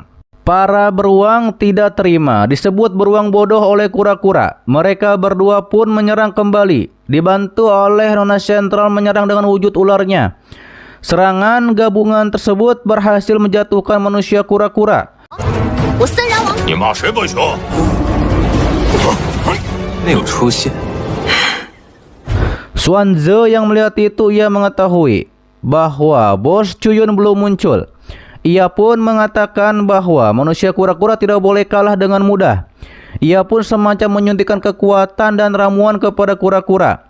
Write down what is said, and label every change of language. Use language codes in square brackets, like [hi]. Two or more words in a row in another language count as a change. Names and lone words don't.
[id] Para beruang tidak terima disebut beruang bodoh oleh kura-kura. Mereka berdua pun menyerang kembali, dibantu oleh Nona Sentral menyerang dengan wujud ularnya. Serangan gabungan tersebut berhasil menjatuhkan manusia kura-kura. [zh] 我森然王，你骂谁不行？没有出现。 [id] Xuanze yang melihat itu ia mengetahui bahwa bos Cuyun belum muncul. Ia pun mengatakan bahwa manusia kura-kura tidak boleh kalah dengan mudah. Ia pun semacam menyuntikkan kekuatan dan ramuan kepada kura-kura.